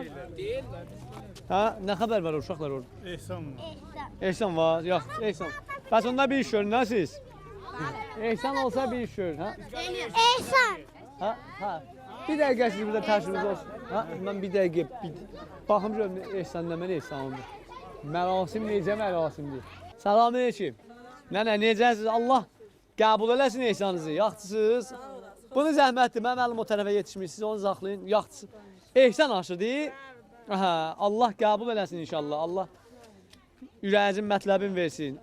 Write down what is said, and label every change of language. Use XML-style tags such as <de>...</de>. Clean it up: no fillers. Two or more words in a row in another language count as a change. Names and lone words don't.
<tr>Ha ne haber var uşaklar orada? Ehsan var. Yok Ehsan. Bas onda bir iş görün ha siz? Ehsan olsa bir iş görün ha? Ehsan. Ha? Ha. Bir dakika siz burada taşınız olsun. Ha? Ben bir dakika bakım görüm Ehsan demeli Ehsan oldu.</tr> <az>Mərasim necə mərasimdir? Salamünaleyküm. Nənə necəsiz? Allah qəbul eləsin ehsanınızı. Yaxçısınız. Bunu zəhmətdir. Mən mənim o tərəfə yetişmişsiniz. Onu saxlayın. Yaxçısınız. Ehsan aşıdır. Aha, Allah qəbul eləsin inşallah. Allah ürəyinizin mətləbini versin.</az>